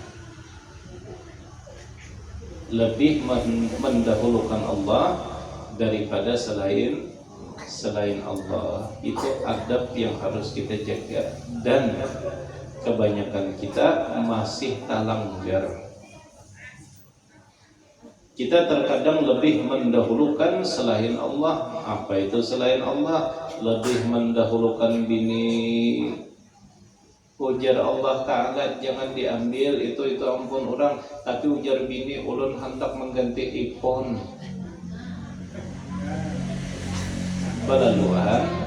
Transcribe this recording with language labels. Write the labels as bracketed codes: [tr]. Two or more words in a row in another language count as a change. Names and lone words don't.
[id] Lebih mendahulukan Allah daripada selain Allah. [bjn] Itu adab yang harus kita jaga, dan kebanyakan kita masih talanggar. [id] Kita terkadang lebih mendahulukan selain Allah. Apa itu selain Allah? [bjn] Lebih mendahulukan bini. Ujar Allah Ta'ala, jangan diambil itu ampun orang. Tapi ujar bini, ulun hendak mengganti iPhone. Balaluan.